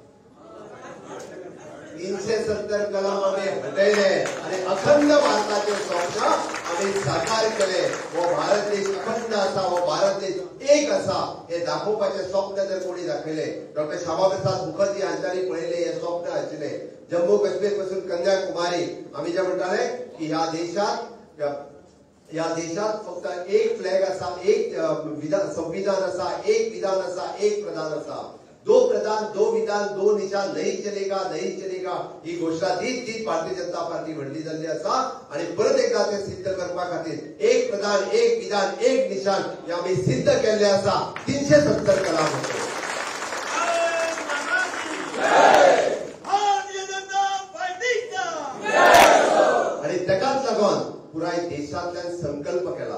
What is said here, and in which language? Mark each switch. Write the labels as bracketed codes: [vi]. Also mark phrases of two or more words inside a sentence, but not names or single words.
[kok] 370 कलम आम्ही हटयले आणि अखंड भारताचे स्वप्न आम्ही साकार केले. वो भारत देश अखंड असा, वो भारत देश एक असा हे दाखोवपाचे स्वप्न जर कोणी दाखयले, डॉक्टर श्यामाप्रसाद मुखर्जी हांच्यानी पळयले हे स्वप्न आशिल्ले. जम्मू काश्मीर पासून कन्याकुमारी आम्ही जे म्हणटाले की ह्या देशात फक्त एक फ्लॅग असा, एक संविधान असा, एक विधान असा, एक प्रधान असा. [hi] 2 प्रधान 2 विधान 2 निशान नहीं चलेगा [kok] ही घोषणा दीत भारतीय जनता पार्टी व्हडली जाल्ली आसा. आणि परत एकदा ते सिद्ध करपा खातीर एक प्रधान एक विधान एक निशान हे आमी सिद्ध केल्ले आसा. 370 कलम आणि ताकाच लागून पुराय देशांतल्यान संकल्प केला.